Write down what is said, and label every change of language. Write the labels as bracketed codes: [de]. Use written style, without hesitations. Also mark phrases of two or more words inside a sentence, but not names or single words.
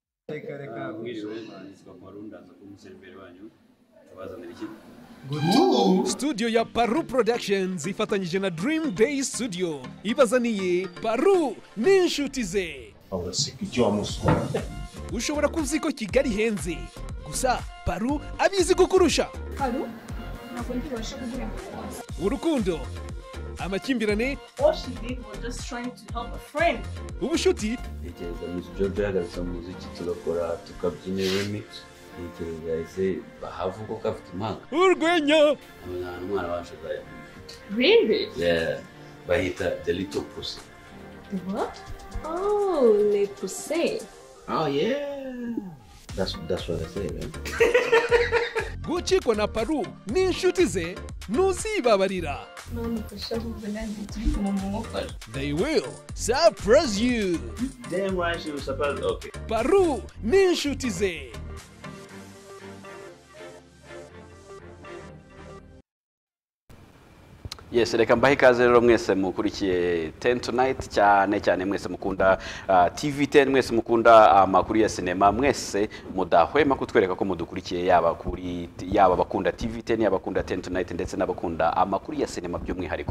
[rw] Studio ya Paru Productions ifatanyije na Dream Day Studio ibazaniye Paru n'inshuti ze. Ushobora kuzi ko Kigali henze gusa Paru abizi kukurusha. Paru ntabwo ndibasha kugura urukundo, amakimbirane, [en] just trying to help a friend. [rw] ubushuti, Ntekereza Miss Jojo yagarutse mu muziki tugakora tukabyina remix. Ntekereza ese bahavuga ko afite impanga. urwenya, Umwana wacu Brian. [en] Really? [rw] Yeah, bahita The Little Pussy. [en] What? Oh, [fr] les poussées. [en] Oh yeah. That's what I say, man. [rw] gucikwa na Paru n'inshuti ze ntuzibabarira. None ndashaka kubona turi kumumukora. [en] They will surprise you. Damn right she was supposed. Okay. [rw] Paru n'inshuti ze. Yes, reka mbahe ikaze rero mwese mukurikiye 10 Tonight cyane mwese mukunda TV10, mwese mukunda amakuru ya sinema, mwese mudahwema kutwereka ko mudukurikiye yaba bakunda TV10, yaba bakunda 10 Tonight ndetse n'abakunda amakuru ya sinema by'umwihariko.